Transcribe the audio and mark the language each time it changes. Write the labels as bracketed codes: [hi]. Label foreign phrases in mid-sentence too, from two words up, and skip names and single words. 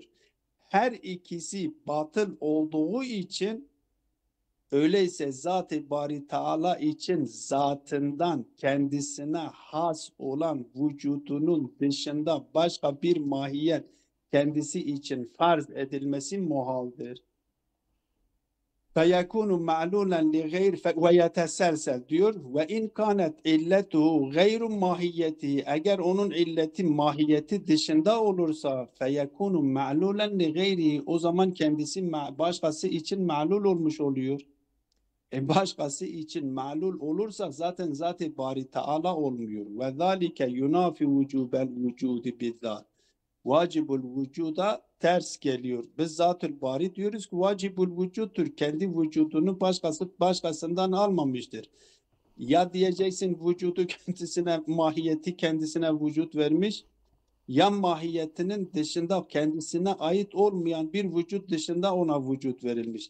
[tr] Her ikisi batıl olduğu için öyleyse Zat-ı Bari Teala için zatından kendisine has olan vücudunun dışında başka bir mahiyet kendisi için farz edilmesi muhaldir. [ar] فَيَكُونُ مَعْلُولًا لِغَيْرِ وَيَتَسَلْسَلْ diyor. وَاِنْ كَانَتْ اِلَّتُهُ غَيْرُ مَاهِيَّتِهِ [tr] eğer onun illeti mahiyeti dışında olursa [ar] فَيَكُونُ مَعْلُولًا لِغَيْرِهِ [tr] o zaman kendisi başkası için ma'lul olmuş oluyor. Başkası için ma'lul olursa zaten Zat-ı Bari Teala olmuyor. [ar] وَذَٰلِكَ يُنَافِ وُجُوبَ الْوُجُودِ بِالذَّاتِ [tr] vacibul vücuda ters geliyor. Biz Zat-ül Bari diyoruz ki vacibul vücuttur. Kendi vücudunu başkasından almamıştır. Ya diyeceksin vücudu kendisine, mahiyeti kendisine vücut vermiş, ya mahiyetinin dışında kendisine ait olmayan bir vücut dışında ona vücut verilmiş.